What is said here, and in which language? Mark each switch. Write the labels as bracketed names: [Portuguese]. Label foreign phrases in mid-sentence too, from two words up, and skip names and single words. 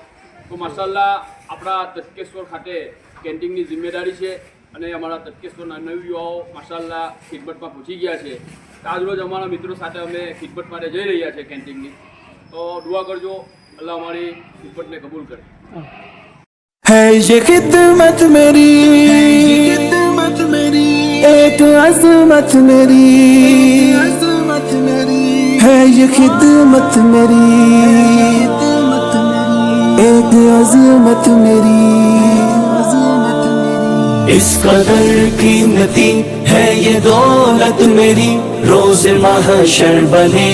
[Gujarati] તો માશાલ્લાહ આપણા તટકેશ્વર ખાતે કેન્ટીનની જિમ્મેદારી છે અને અમારા તટકેશ્વરના નવયુવાઓ માશાલ્લાહ ખિદમતમાં પહોંચી ગયા છે. આજરોજ અમારા મિત્રો સાથે અમે ખિદમત માટે જઈ રહ્યા છે કેન્ટીનની. તો દુઆ કરજો, અલ્લાહ અમારી ખિદમતને કબૂલ કરે. [Urdu] ہے یہ خدمت میری ایک عظمت میری ہے یہ خدمت میری ایک عظمت میری اس قدر قیمتی ہے یہ دولت میری روز محشر بنے